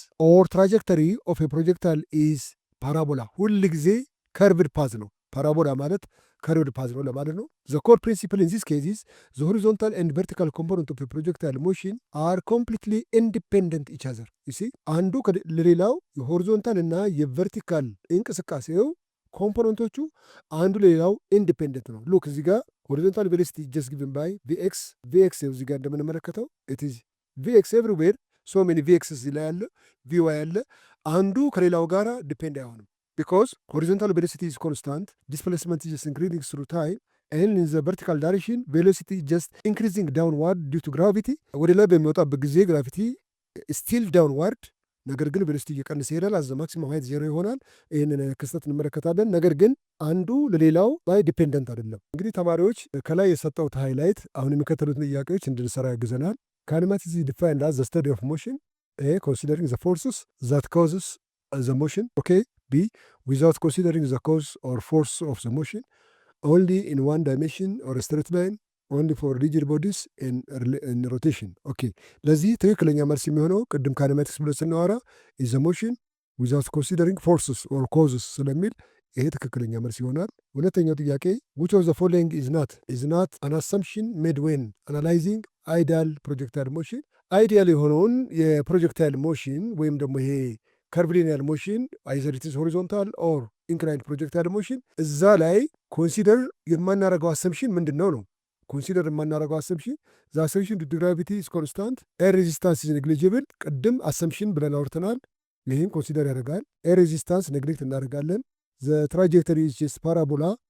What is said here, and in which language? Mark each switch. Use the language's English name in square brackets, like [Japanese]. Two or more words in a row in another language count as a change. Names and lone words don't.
[English] or trajectory of projectile is parabola፣ [Amharic] ሁል ጊዜ ከርቭድ ፓዝ ነው። ፓራቦላ ማለት ከርቭድ ፓዝ ነው ለማለት ነው። [English] the core principle in this cases the horizontal and vertical component of projectile motion are completely independent each other። [Amharic] አንዱ ለሌላው የሆሪዞንታል እና የቨርቲካል እንቅስቃሴው ኮምፖነንቶቹ አንዱ ለሌላው ኢንዲፔንደንት ነው። [English] ሉክ [Amharic] እዚህ ጋር [English] horizontal velocity just given by vx። ቪኤክስ [Amharic] እዚህ ጋር እንደምንመለከተው [English] it is vx everywhere so many vx [Amharic] እዚህ ላይ ያለ ቪዋይ ያለ አንዱ ከሌላው ጋር ዲፔንድ አይሆንም። [English] because horizontal velocity is constant displacement is increasing through time and in the vertical direction velocity just increasing downward due to gravity [Amharic] ወደ ላይ በሚወጣበት ጊዜ ግራቪቲ [English] still downward [Amharic] ነገር ግን ቬሎሲቲ እየቀነሰ ይሄዳል። አዘ ማክሲመም ሃይት ዜሮ ይሆናል። ይህንን ክስተት እንመለከታለን። ነገር ግን አንዱ ለሌላው ላይ ዲፔንደንት አይደለም። እንግዲህ ተማሪዎች ከላይ የሰጠሁት ሃይላይት አሁን የሚከተሉትን ጥያቄዎች እንድንሰራ ያግዘናል። [English] kinematics is defined as the study of motion a considering the forces that causes the motion ok b without considering the cause or force of the motion only in one dimension or a straight line only for rigid bodies in rotation [Amharic] ኦኬ ለዚህ ትክክለኛ መልስ የሚሆነው ቅድም ካይኔማቲክስ ብሎ ስናወራ [English] is a motion without considering forces or causes [Amharic] ስለሚል ይሄ ትክክለኛ መልስ ይሆናል። ሁለተኛው ጥያቄ [English] which of the following is not an assumption made when analyzing ideal projectile motion [Amharic] አይዲያል የሆነውን የፕሮጀክታይል ሞሽን ወይም ደግሞ ይሄ [English] curvilinear motion either it is horizontal or inclined projectile motion [Amharic] እዛ ላይ ኮንሲደር የማናረገው አሰምሽን ምንድን ነው? ኮንሲደር የማናረገው አሰምሽን [English] the assumption do gravity is constant air resistance is negligible። [Amharic] ቅድም አሰምሽን ብለን አውርተናል። ይህም ኮንሲደር ያደርጋል። ኤር ሬዚስታንስ ኔግሌክት እናደርጋለን። [English] the trajectory is parabola